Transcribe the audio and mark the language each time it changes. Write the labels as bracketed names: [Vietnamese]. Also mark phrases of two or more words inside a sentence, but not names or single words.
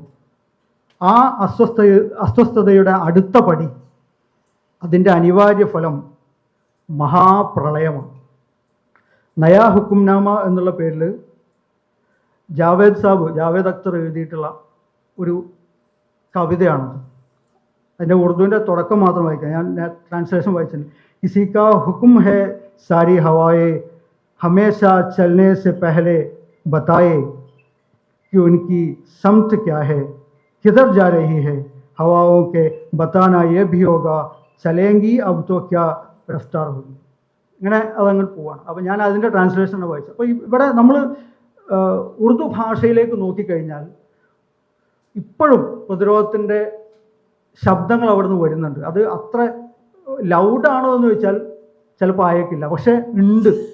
[Malayalam] ആ അസ്വസ്ഥതയുടെ അടുത്ത പടി, അതിൻ്റെ അനിവാര്യ ഫലം മഹാപ്രളയമാണ്. നയാ ഹുക്കുംനാമ എന്നുള്ള പേരിൽ ജാവേദ് അക്തർ എഴുതിയിട്ടുള്ള ഒരു കവിതയാണത്. അതിൻ്റെ ഉറുദുവിൻ്റെ തുടക്കം മാത്രം വായിക്കാം, ഞാൻ ട്രാൻസ്ലേഷൻ വായിച്ചിട്ടുണ്ട്. [Urdu] کسی کا حکم ہے ساری ہوائیں ہمیشہ چلنے سے پہلے بتائے کہ ان کی سمت کیا ہے، کدھر جا رہی ہے. ہواؤں کے بتانا یہ بھی ہوگا چلیں گی اب تو کیا رفتار ہوگی. [Malayalam] ഇങ്ങനെ അതങ്ങോട്ട് പോവാണ്. അപ്പോൾ ഞാൻ അതിൻ്റെ ട്രാൻസ്ലേഷനാണ് വായിച്ചത്. അപ്പോൾ ഇവിടെ നമ്മൾ ഉറുദു ഭാഷയിലേക്ക് നോക്കിക്കഴിഞ്ഞാൽ ഇപ്പോഴും പ്രതിരോധത്തിൻ്റെ ശബ്ദങ്ങൾ അവിടെ നിന്ന് വരുന്നുണ്ട്. അത് അത്ര ലൗഡാണോ എന്ന് ചോദിച്ചാൽ ചിലപ്പോൾ ആയേക്കില്ല, പക്ഷെ ഉണ്ട്.